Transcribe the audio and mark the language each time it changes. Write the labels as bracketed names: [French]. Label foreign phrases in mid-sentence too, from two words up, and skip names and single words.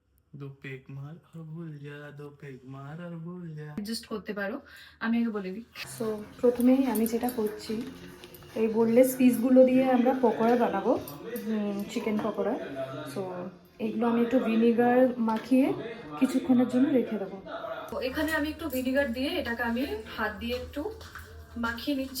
[Hindi] दो पेग मार और भूल जा, दो पेग मार और भूल जा। [Bangla] অ্যাডজাস্ট করতে পারো। আমি আগে বলে দিই। সো প্রথমেই আমি যেটা করছি, এই বোনলেস পিসগুলো দিয়ে আমরা পকোড়া বানাবো, চিকেন পকোড়া। সো এগুলো আমি একটু ভিনিগার মাখিয়ে কিছুক্ষণের জন্য রেখে দেবো। তো এখানে আমি একটু ভিনিগার দিয়ে এটাকে আমি হাত দিয়ে একটু মাখিয়ে নিচ্ছি।